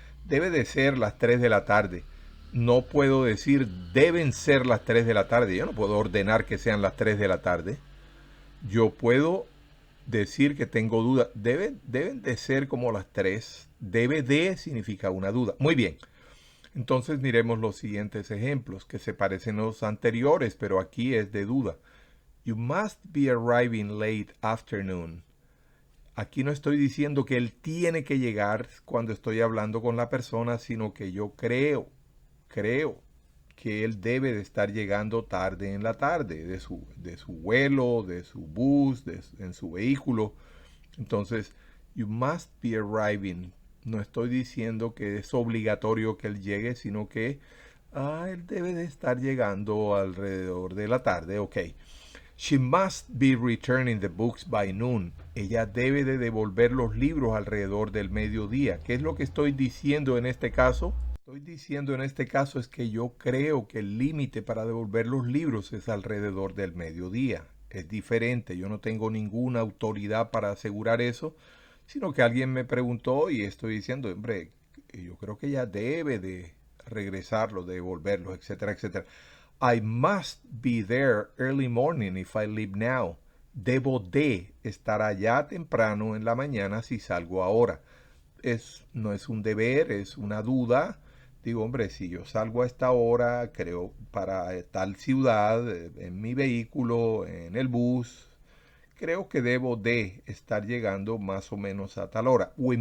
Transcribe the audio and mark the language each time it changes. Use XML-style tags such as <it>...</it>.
<es>Debe de ser las 3 de la tarde. No puedo decir deben ser las 3 de la tarde. Yo no puedo ordenar que sean las 3 de la tarde. Yo puedo decir que tengo duda. Deben de ser como las 3. Debe de significa una duda. Muy bien. Entonces miremos los siguientes ejemplos que se parecen a los anteriores, pero aquí es de duda.</es> <en>You must be arriving late afternoon.</en> <es>Aquí no estoy diciendo que él tiene que llegar cuando estoy hablando con la persona, sino que yo creo que él debe de estar llegando tarde en la tarde, de su vuelo, de su bus, en su vehículo.</es> <en>Entonces, you must be arriving.</en> <es>No estoy diciendo que es obligatorio que él llegue, sino que él debe de estar llegando alrededor de la tarde. Ok.</es> <en>She must be returning the books by noon.</en> <es>Ella debe de devolver los libros alrededor del mediodía. ¿Qué es lo que estoy diciendo en este caso? Estoy diciendo en este caso es que yo creo que el límite para devolver los libros es alrededor del mediodía. Es diferente. Yo no tengo ninguna autoridad para asegurar eso, sino que alguien me preguntó y estoy diciendo, hombre, yo creo que ella debe de regresarlo, de devolverlo, etcétera, etcétera.</es> <en>I must be there early morning if I leave now.</en> <es>Debo de estar allá temprano en la mañana si salgo ahora. No es un deber, es una duda. Digo, hombre, si yo salgo a esta hora, creo, para tal ciudad, en mi vehículo, en el bus, creo que debo de estar llegando más o menos a tal hora.</es>